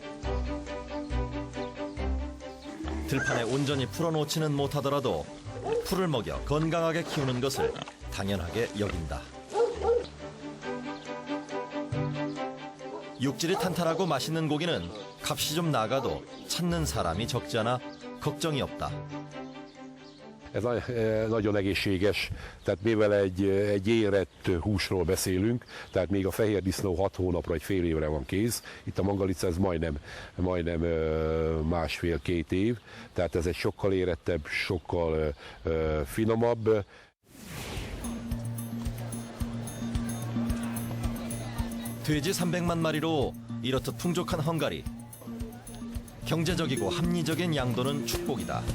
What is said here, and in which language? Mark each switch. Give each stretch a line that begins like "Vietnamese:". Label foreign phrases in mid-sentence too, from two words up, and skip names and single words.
Korean: 들판에 온전히 풀어놓지는 못하더라도 풀을 먹여 건강하게 키우는 것을 당연하게 여긴다. 육질이 탄탄하고 맛있는 고기는 값이 좀 나가도 찾는 사람이 적지 않아 걱정이 없다.
Hungarian: Ez nagyon egészséges, tehát mivel egy érett húsról beszélünk, tehát még a fehér disznó 6 hónapra, egy fél évre van kész, itt a mangalica ez majdnem másfél-két év, tehát ez egy sokkal érettebb, sokkal finomabb.
Korean: 돼지 300만 마리로 이렇듯 풍족한 헝가리. 경제적이고 합리적인 양도는 축복이다.